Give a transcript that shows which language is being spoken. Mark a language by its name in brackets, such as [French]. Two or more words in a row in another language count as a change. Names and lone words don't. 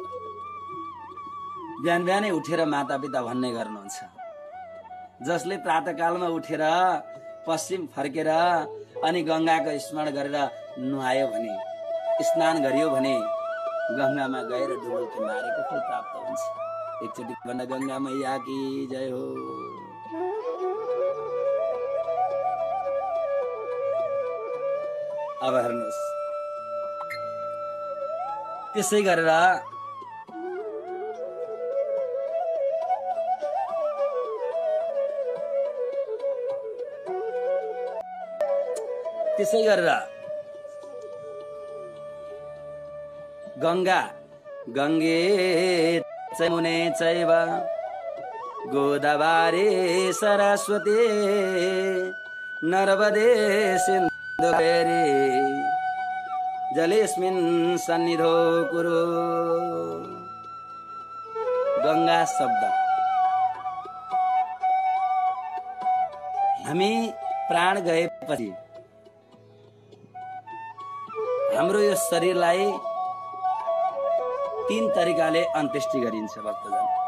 [Nepali] बिहान बिहानै उठेर मातापिता भन्ने गर्नुहुन्छ, जसले प्रातःकालमा उठेर पश्चिम फर्केर अनि गङ्गाको स्मरण गरेर नुहायो भने, स्नान गरियो भने गङ्गामा गएर डुबल्की मारेको फल प्राप्त हुन्छ। एकचोटि भन्न [Hindi] गङ्गा मैया की जय हो। [Nepali] अब हेर्नुहोस् त्यसै गरेर [Sanskrit] गङ्गा गङ्गे चैमुने चैव गोदावरी सरस्वती नर्मदे सिन्धु कावेरी जलेस्मिन् सन्निधौ कुरु। [Nepali] गङ्गा शब्द हामी प्राण गएपछि हाम्रो यो शरीरलाई 3 तरिकाले अन्त्येष्टि गरिन्छ भक्तजन।